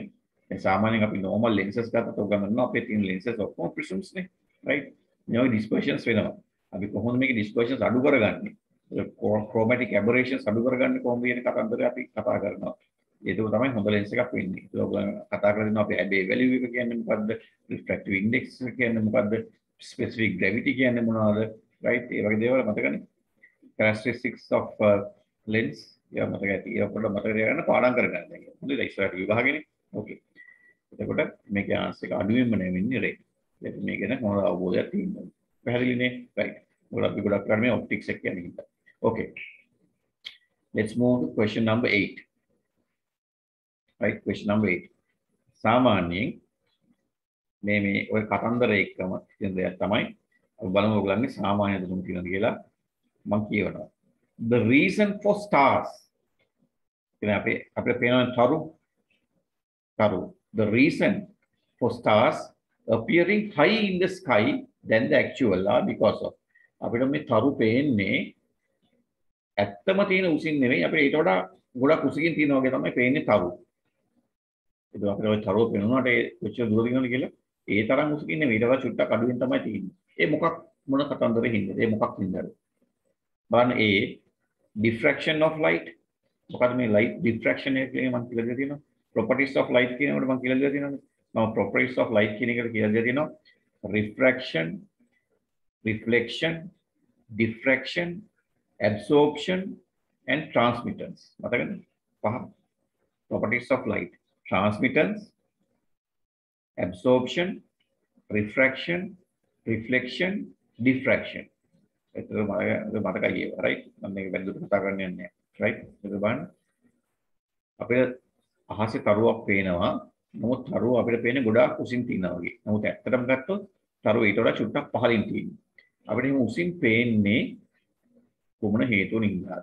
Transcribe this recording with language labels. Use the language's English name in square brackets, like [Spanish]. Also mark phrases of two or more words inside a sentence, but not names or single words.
[Sinhala] දැන් සාමාන්‍යයෙන් අපි [English] normal lenses [Sinhala] ගත්තොත් ඔය ගමන අපේ තියෙන lenses ඔක්කොම prisms නේ. right? මේ dispersions වෙනවා. අපි කොහොමද මේක dispersions අඩු කරගන්නේ? [English] chromatic aberrations [Sinhala] අඩු කරගන්නේ කොහොමද කියන කතන්දරය අපි කතා කරනවා. ඒක තමයි හොඳ lens එකක් වෙන්නේ. ඒක ඔයගොල්ලෝ කතා කරලා දෙනවා අපි [English] Abbe value [Sinhala] එක කියන්නේ මොකද්ද? [English] refractive index [Sinhala] කියන්නේ මොකද්ද? [English] specific gravity [Sinhala] කියන්නේ මොනවද? right? ඒ වගේ දේවල් මතකනේ. [English] characteristics of lens [Sinhala] යා මතක ඇති. ඒක පොඩ්ඩක් මතක තියාගන්න පාඩම් කරගන්න. හොඳයි ඉස්සරහට විභාගෙනේ. ඕකේ. එතකොට මේකේ ආන්සර් එක අඩුවෙන්ම නෙවෙන්නේ red. ඒක මේ ගැන හොඳ අවබෝධයක් තියෙනවා. පැහැදිලිනේ? right. මොකද අපි ගොඩක් කරන්නේ optics එක කියන්නේ හින්දා. okay. [English] Let's move to question number 8. right. question number 8. [Sinhala] සාමාන්‍යයෙන් මේ ඔය කතන්දර එක්කම කියන දෙයක් තමයි අපි බලමු ඔයගොල්ලන්ගේ සාමාන්‍ය දැනුම කියනද කියලා මම කියවනවා. [English] The reason for stars කියන අපේ පේන තරු. The reason for stars appearing high in the sky than the actual are because of [Sinhala] අපිට මේ තරු පේන්නේ ඇත්තම තියෙන උසින් නෙවෙයි අපිට ඊට වඩා ගොඩක් උසකින් තියෙන වගේ තමයි පේන්නේ තරු. ඒක අපිට ওই තරුව පේනුනාට ඒ කොච්චර දුර දිනවද කියලා ඒ තරම් උසකින් නෙවෙයි ඊට වඩා චුට්ටක් අඩුවෙන් තමයි තියෙන්නේ. ඒ මොන කතන්දරේ හින්දාද? ඒ මොකක් හින්දාද? බලන්න [English] A diffraction of light. [Sinhala] මොකද මේ [English] light diffraction [Sinhala] එක කියන්නේ මම කියලා දෙලා තියෙනවා. [English] properties of light [Sinhala] කියනකොට මම කියලා දෙලා තියෙනවානේ. මම [English] properties of light [Sinhala] කියන එකට කියලා දෙලා තියෙනවා. [English] refraction, reflection, diffraction, absorption and transmittance. [Sinhala] මතකද? පහ. [English] properties of light. transmittance, absorption, refraction, reflection, diffraction. [Sinhala] ඒක මතකයි ඒවා right? මම මේක වැරදිට කතා කරන්න යන්නේ නැහැ. right? ඒක බලන්න. අපේ අහසේ තරුවක් පේනවා. නමුත් තරුව අපිට පේන්නේ ගොඩාක් උසින් තියෙනවා වගේ. නමුත් ඇත්තටම ගත්තොත් තරුව ඊට වඩා චුට්ටක් පහළින් තියෙනවා. අපිට එහෙම උසින් පේන්නේ කොමන හේතුව නිසාද?